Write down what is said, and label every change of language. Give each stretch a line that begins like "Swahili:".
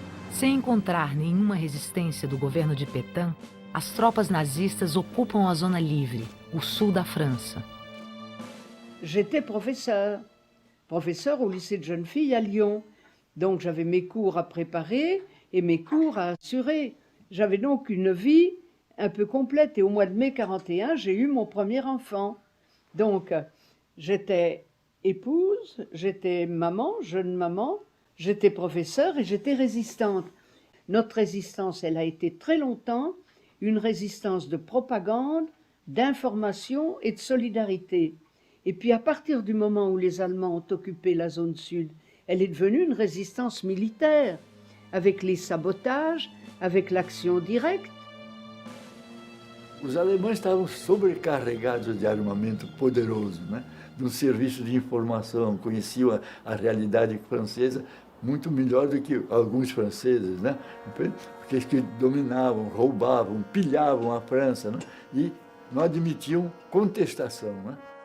Portuguese: Sem encontrar nenhuma resistência do governo de Pétain, as tropas nazistas ocupam a zona livre, o sul da França.
French: J'étais professeur au lycée de jeunes filles à Lyon. Donc j'avais mes cours à préparer et mes cours à assurer. J'avais donc une vie un peu complète. Et au mois de mai 1941, j'ai eu mon premier enfant. Donc j'étais épouse, j'étais maman, jeune maman, j'étais professeure et j'étais résistante. Notre résistance, elle a été très longtemps une résistance de propagande, d'information et de solidarité. Et puis à partir du moment où les Allemands ont occupé la zone sud, elle est devenue une résistance militaire, avec les sabotages, avec l'action directe.
Portuguese: Os alemães estavam sobrecarregados de armamento poderoso, né? De um serviço de informação, conheciam a realidade francesa muito melhor do que alguns franceses, né? Porque eles que dominavam, roubavam, pilhavam a França, né? E não admitiam contestação, né?